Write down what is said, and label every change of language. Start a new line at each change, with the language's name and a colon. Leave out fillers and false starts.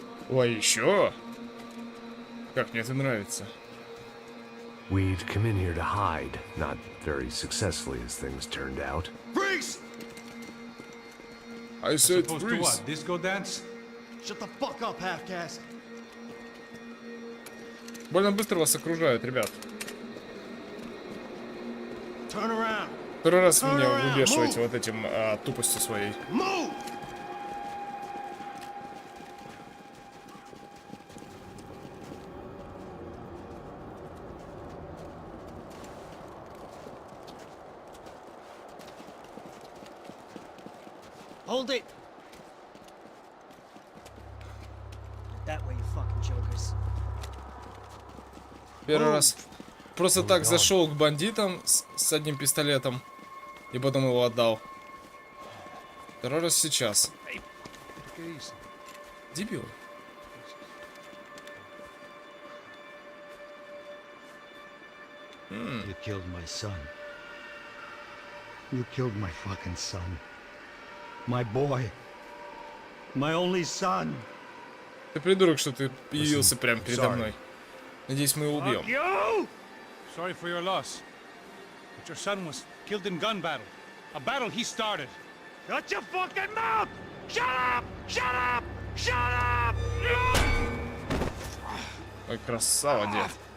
Russian: Ой, еще? Как мне это нравится.
English: We'd come in here to hide, not very successfully as things turned out. Freeze! I said Supposed to freeze. what? Disco dance? Shut the fuck up, half-caste.
Russian: Больно быстро вас окружают, ребят.
English: Turn around.
Russian: Второй раз меня выбешиваете вот этим тупостью своей.
English: Move! Hold it! That way, you fucking jokers.
Russian: Первый раз просто так зашел к бандитам с одним пистолетом и потом его отдал. Второй раз сейчас. Дебил.
English: You killed my son. You killed my fucking son. My boy. My only son.
Russian: Ты придурок, что ты появился прямо передо мной. Надеюсь, мы его убьем.
English: You! Sorry for your loss. But your son was killed in gun battle. A battle he started. Shut your fucking mouth! Shut up! Shut up! Shut up!
Russian: Ой, красава, дед.